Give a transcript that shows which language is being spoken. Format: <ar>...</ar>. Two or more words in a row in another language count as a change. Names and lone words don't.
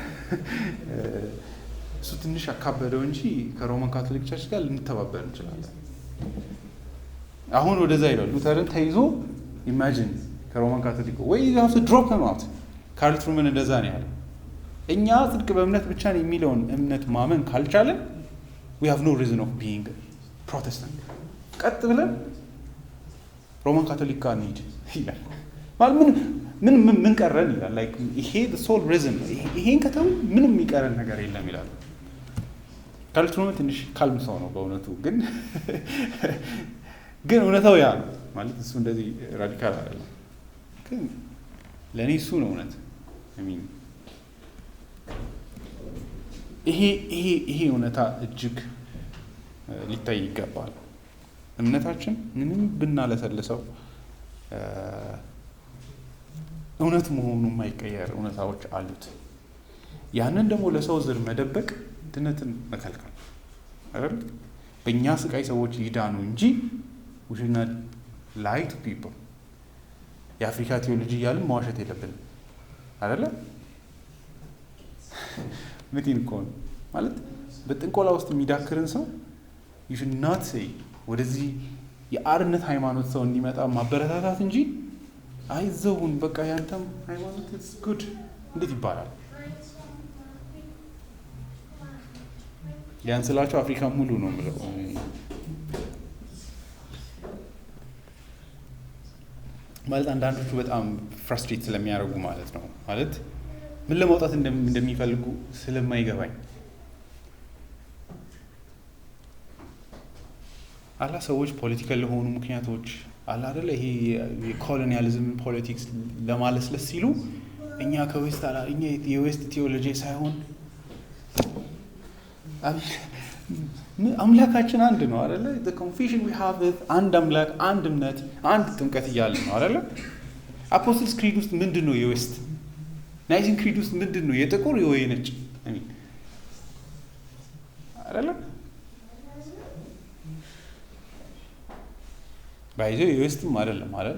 <am>እሱ ትንሽ አካበደው እንጂ ከሮማን ካቶሊክ ቸርች ጋር ልንተባበር እንችላለን። አሁን ወደዛ ይላል ሉተርን ተይዞ ኢማጂን ከሮማን ካቶሊክ ወይ ያው ድሮፕ ነው አውት። ካርል ትሩመን እንደዛ ነው ያለው። እኛ ጽድቅ በእምነት ብቻ ነው የሚለውን እምነት ማመን ካልቻለን</am> <en>we have no reason of being Protestant።</en> <am>ቀጥ ብለን ሮማን ካቶሊክ ጋር እንሂድ ይላል። ማለት ምን ቀረን ይላል። ላይክ ይሄ</am> <en>the sole reason</en> <am>ይሄን ከተው ምንም የሚቀረን ነገር የለም ይላል። ካርል ትሩመን ትንሽ ካልም ሰው ነው በእውነቱ፣ ግን እውነታው ያ ነው ማለት እሱ እንደዚህ ራዲካል አይደለም። ግን ለእኔ እሱ ነው እውነት። ይሄ እውነታ እጅግ ሊታይ ይገባል። እምነታችን ምንም ብናለሰልሰው እውነት መሆኑ የማይቀየር እውነታዎች አሉት። ያንን ደግሞ ለሰው ዝር መደበቅ ድነትን መከልከል አይደል? በእኛ ስቃይ ሰዎች ይዳኑ እንጂ</am> <en>we should not lie to people።</en> <am>የአፍሪካ ቴዎሎጂ እያልን መዋሸት የለብንም አይደለ? ምንድን እኮ ነው ማለት በጥንቆላ ውስጥ የሚዳክርን ሰው</am> <en>you should not say</en> <am>ወደዚህ የአርነት ሃይማኖት ሰው እንዲመጣ ማበረታታት እንጂ አይዘውን በቃ ያንተም ሃይማኖት</am> <en>is good</en> <am>እንዴት ይባላል? ያንስላችሁ አፍሪካ ሙሉ ነው ብለው ማለት አንዳንዶቹ በጣም ፍራስትሬት ስለሚያደርጉ ማለት ነው። ማለት ምን ለማውጣት እንደሚፈልጉ ስለማይገባኝ አላ ሰዎች ፖለቲካል ለሆኑ ምክንያቶች አላ አይደለ ይሄ የኮሎኒያሊዝም ፖለቲክስ ለማለስለስ ሲሉ እኛ ከዌስት አላ እኛ የዌስት ቴዎሎጂ ሳይሆን አምላካችን አንድ ነው አይደለ?</am> <en>the confession we have with</en> <am>አንድ አምላክ፣ አንድ እምነት፣ አንድ ጥምቀት እያለ ነው አይደለ? አፖስትልስ ክሪድ ውስጥ ምንድነው የዌስት? ናይዚን ክሪድ ውስጥ ምንድነው የጥቁር ወይ ነጭ? አይደለ? ባይዘው የዌስትም አይደለም አይደለ?</am>